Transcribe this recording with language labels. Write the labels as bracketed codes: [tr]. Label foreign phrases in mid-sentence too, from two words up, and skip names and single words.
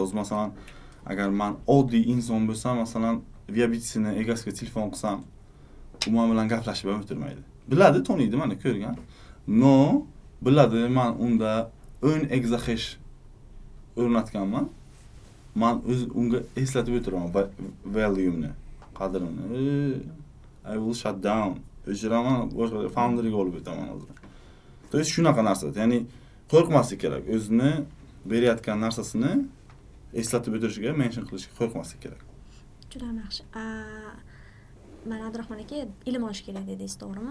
[uz] Hozir masalan, agar men oddiy inson bo'lsam, masalan, Viabitsini egasiga telefon qilsam, u men bilan gaplashib ham o'tirmaydi. Biladi, taniydi, mana ko'rgan. No, biladi, men unda 10 exahash o'rnatganman. Men unga eslatib o'tiraman value'ni, qadrini. [en] I will shut down. [uz] O'chiraman, boshqa founderga olib o'taman hozir. [ru] то есть [uz] shunaqa narsa. Ya'ni qo'rqmaslik kerak. O'zini berayotgan narsasini eslatib o'tirishiga, mention qilishiga qo'rqmaslik kerak. Juda yaxshi. Mana Abdurahmon aka, ilm olish kerak dedingiz, to'g'rimi?